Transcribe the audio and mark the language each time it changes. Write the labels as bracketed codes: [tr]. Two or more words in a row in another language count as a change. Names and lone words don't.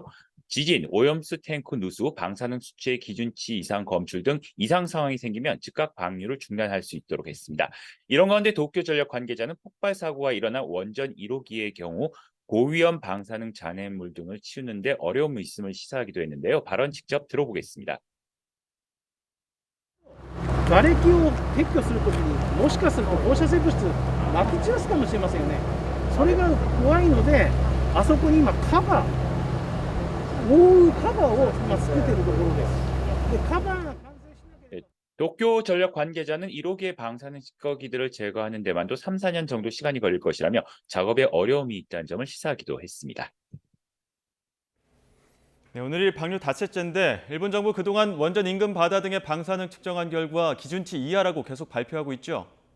[ko] 지진, 오염수 탱크 누수, 방사능 수치의 기준치 이상 검출 등 이상 상황이 생기면 즉각 방류를 중단할 수 있도록 했습니다. 이런 가운데 도쿄전력 관계자는 폭발 사고가 일어난 원전 1호기의 경우 고위험 방사능 잔해물 등을 치우는 데 어려움이 있음을 시사하기도 했는데요. 발언 직접 들어보겠습니다. [ja] 瓦礫を撤去するときにもしかすると放射性物質まき散らすかもしれませんよね。それが怖いのであそこに今カバー覆うカバーを今作っているところです。でカバーが完成しなければ [ko] 도쿄 전력 관계자는 1호기의 방사능 찌꺼기들을 제거하는 데만도 3, 4년 정도 시간이 걸릴 것이라며 작업에 어려움이 있다는 점을 시사하기도 했습니다. 네, 오늘이 방류 닷새째인데 일본 정부 그동안 원전 인근 바다 등의 방사능 측정한 결과 기준치 이하라고 계속 발표하고 있죠.